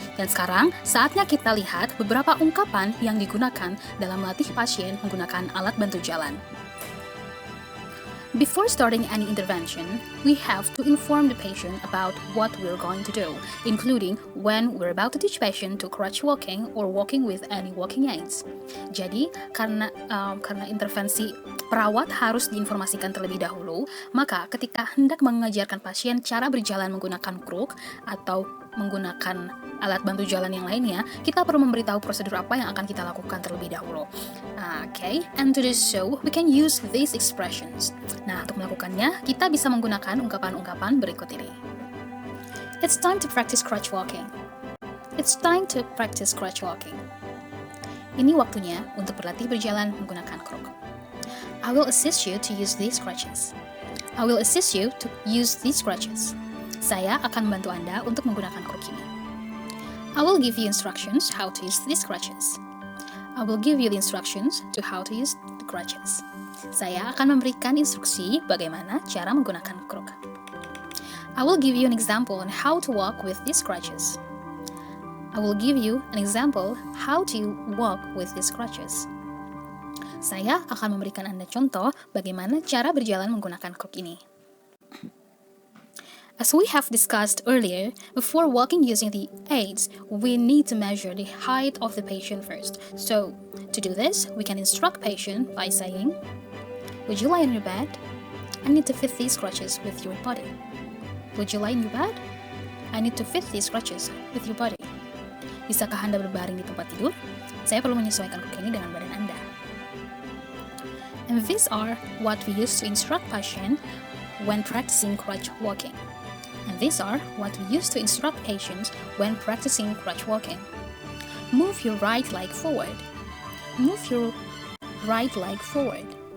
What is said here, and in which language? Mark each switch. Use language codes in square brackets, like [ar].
[id] Dan sekarang, saatnya kita lihat beberapa ungkapan yang digunakan dalam melatih pasien menggunakan alat bantu jalan. [en] Before starting any intervention, we have to inform the patient about what we're going to do, including when we're about to teach patient to crutch walking or walking with any walking aids. [id] Jadi, karena intervensi perawat harus diinformasikan terlebih dahulu, maka ketika hendak mengajarkan pasien cara berjalan menggunakan kruk atau menggunakan alat bantu jalan yang lainnya, kita perlu memberitahu prosedur apa yang akan kita lakukan terlebih dahulu. [en] Okay, and to do so, we can use these expressions. [id] Nah, untuk melakukannya, kita bisa menggunakan ungkapan-ungkapan berikut ini. [en] It's time to practice crutch walking. It's time to practice crutch walking. [id] Ini waktunya untuk berlatih berjalan menggunakan kruk. [en] I will assist you to use these crutches. I will assist you to use these crutches. [id] Saya akan membantu Anda untuk menggunakan kruk ini. [en] I will give you instructions how to use these crutches. I will give you the instructions to how to use the crutches. [id] Saya akan memberikan instruksi bagaimana cara menggunakan kruk. [en] I will give you an example on how to walk with these crutches. I will give you an example how to walk with these crutches. [id] Saya akan memberikan Anda contoh bagaimana cara berjalan menggunakan kruk ini. [en] As we have discussed earlier, before walking using the aids, we need to measure the height of the patient first. So, to do this, we can instruct patient by saying, would you lie on your bed? I need to fit these crutches with your body. Would you lie in your bed? I need to fit these crutches with your body. [id] Bisakah Anda berbaring di tempat tidur? Saya perlu menyesuaikan kruk ini dengan badan Anda. [en] And these are what we use to instruct patient when practicing crutch walking. And these are what we use to instruct patients when practicing crutch walking. Move your right leg forward. Move your right leg forward.